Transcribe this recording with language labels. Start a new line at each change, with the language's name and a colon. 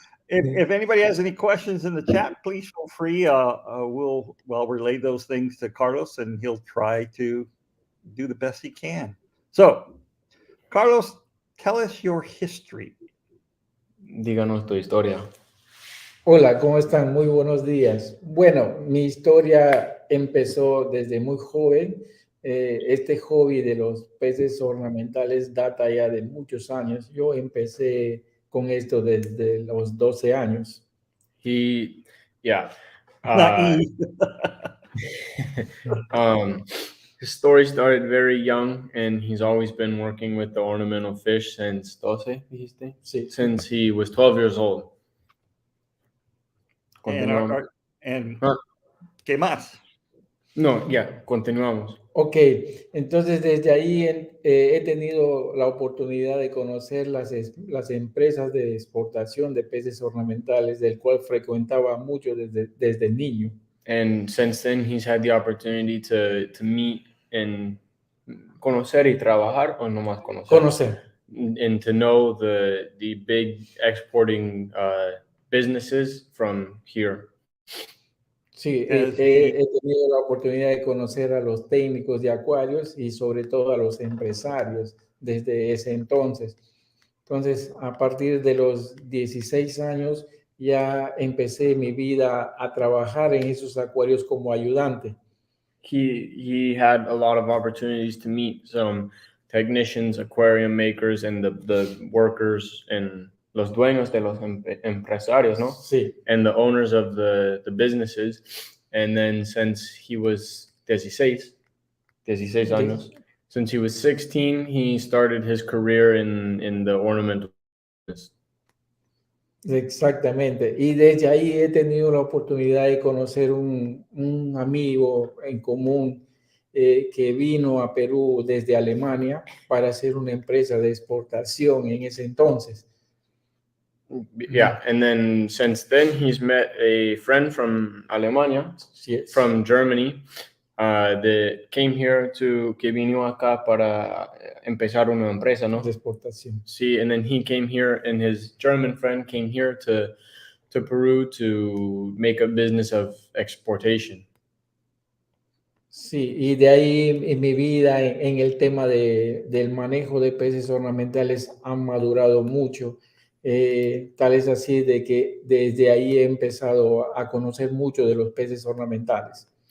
English: And if anybody has any questions in the chat, please feel free. We'll relay those things to Carlos, and he'll try to do the best he can. So, Carlos, tell us your history.
Spanish: Díganos tu historia. Hola, ¿cómo están? Muy buenos días. Bueno, mi historia empezó desde muy joven. Este hobby de los peces ornamentales data ya de muchos años. Yo empecé con esto desde los 12 años.
English: Yeah. Naive. His story started very young, and he's always been working with the ornamental fish since 12,
Spanish: dijiste? Sí.
English: Since he was 12 years old. And,
Spanish: Continuamos. Ah. ¿qué más? No, ya, continuamos. Ok, entonces desde ahí he tenido la oportunidad de conocer las empresas de exportación de peces ornamentales, del cual frecuentaba mucho desde niño.
English: And since then, he's had the opportunity to meet and
Spanish: conocer y trabajar, o no más conocer. Conocer.
English: And to know the big exporting businesses from here.
Spanish: Sí, he tenido la oportunidad de conocer a los técnicos de acuarios y sobre todo a los empresarios desde ese entonces. Entonces, a partir de los 16 años ya empecé mi vida a trabajar en esos acuarios como ayudante.
English: He had a lot of opportunities to meet some technicians, aquarium makers, and the workers and
Spanish: los dueños de los empresarios, ¿no? Sí.
English: And the owners of the businesses. And then since he was
Spanish: 16 años,
English: since he was 16, he started his career in the ornamental business.
Spanish: Exactamente. Y desde ahí he tenido la oportunidad de conocer un amigo en común que vino a Perú desde Alemania para hacer una empresa de exportación en ese entonces.
English: Yeah, and then since then he's met a friend from Alemania, Yes. from Germany, that came here
Spanish: que vino acá para empezar una empresa, ¿no? De exportación.
English: Sí, and then he came here, and his German friend came here to Peru to make a business of exportation.
Spanish: Sí, y de ahí en mi vida en el tema del manejo de peces ornamentales han madurado mucho. Tal es así de que desde ahí he empezado a conocer mucho de los peces ornamentales.